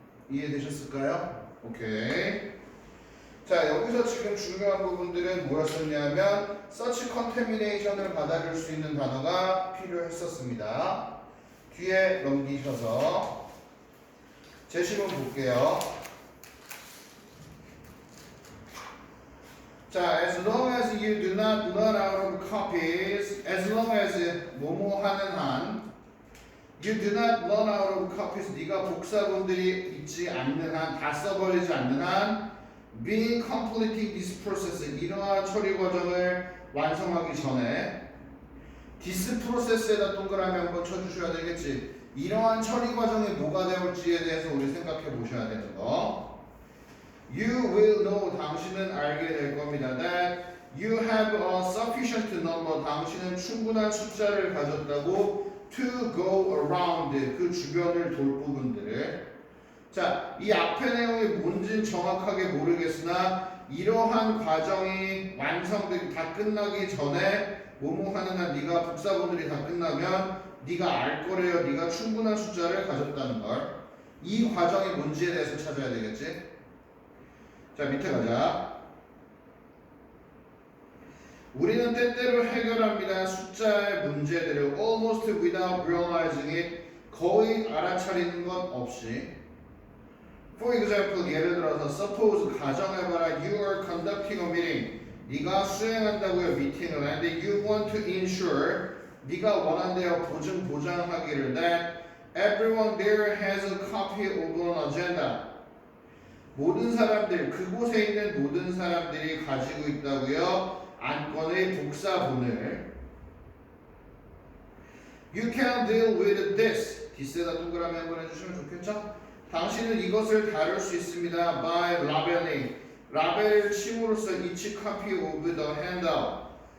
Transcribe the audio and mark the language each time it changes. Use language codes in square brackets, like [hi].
[ko] 이해되셨을까요? 오케이. 자 여기서 지금 중요한 부분들은 뭐였었냐면 [en] such contamination [ko] 을 받아줄 수 있는 단어가 필요했었습니다. 뒤에 넘기셔서 제시문 볼게요. [en] 자, as long as you do not run out of copies, as long as [ko] 뭐뭐 하는 한, [en] you do not run out of copies, [ko] 네가 복사본들이 있지 않는 한, [en] 다 써버리지 않는 한, being completing this process, [ko] 이러한 처리 과정을 완성하기 전에, [en] this process에다 [ko] 동그라미 한번 쳐주셔야 되겠지. 이러한 처리 과정이 뭐가 되올지에 대해서 우리 생각해 보셔야 되는 거. [en] You will know, [ko] 당신은 알게 될 겁니다. [en] That you have a sufficient number, [ko] 당신은 충분한 숫자를 가졌다고 [en] to go around, [ko] 그 주변을 돌 부분들을. 자, 이 앞의 내용이 뭔지는 정확하게 모르겠으나 이러한 과정이 완성되기 다 끝나기 전에 뭐뭐 하는 한 네가 복사본들이 다 끝나면 네가 알 거래요. 네가 충분한 숫자를 가졌다는 걸. 이 과정이 뭔지에 대해서 찾아야 되겠지. 자 밑에 가자. 우리는 때때로 해결합니다. 숫자의 문제들을 [en] almost without realizing it, [ko] 거의 알아차리는 것 없이. [en] For example, [ko] 예를 들어서 [en] suppose [ko] 가정해봐라. [en] You are conducting a meeting. [ko] 네가 수행한다고요. 미팅을 하는데 [en] you want to ensure, [ko] 네가 원한대요. 보장하기를 [en] that everyone there has a copy of an agenda. [ko] 모든 사람들, 그곳에 있는 모든 사람들이 가지고 있다고요. 안건의 복사본을. [en] You can deal with this. [ko] this에다 동그라미 한번 해주시면 좋겠죠? 당신은 이것을 다룰 수 있습니다. [en] by labeling. [ko] 라벨을 침으로써 [en] each copy of the handout.